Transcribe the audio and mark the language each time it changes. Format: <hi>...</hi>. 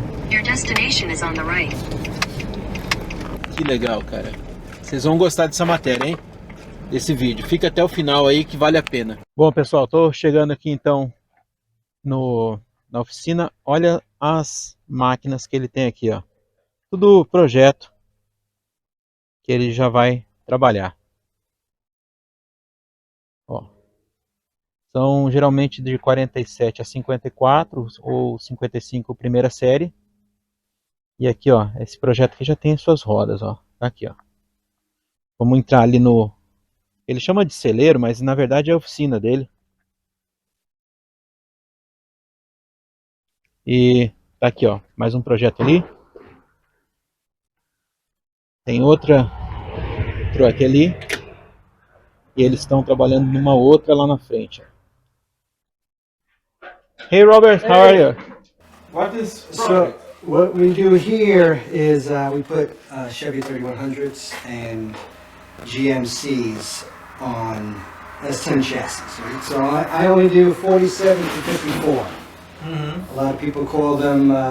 <en>Your destination is on the right.</en> <pt>Que legal, cara. Vocês vão gostar dessa matéria, hein? Desse vídeo. Fica até o final aí que vale a pena. Bom, pessoal, tô chegando aqui então na oficina. Olha as máquinas que ele tem aqui, ó. Tudo projeto que ele já vai trabalhar. Ó. São geralmente de 47 a 54 ou 55 primeira série. E aqui, ó, esse projeto aqui já tem suas rodas, ó. Aqui, ó. Vamos entrar ali no... Ele chama de celeiro, mas na verdade é a oficina dele. E tá aqui, ó, mais um projeto ali. Tem outra truck ali. E eles estão trabalhando numa outra lá na frente.</pt> <en>Hey Robert, how are you? What is So what we do here is we put Chevy 3100s and GMCs on S10 chassis. Right? So I only do 47 to 54. A lot of people call them</en>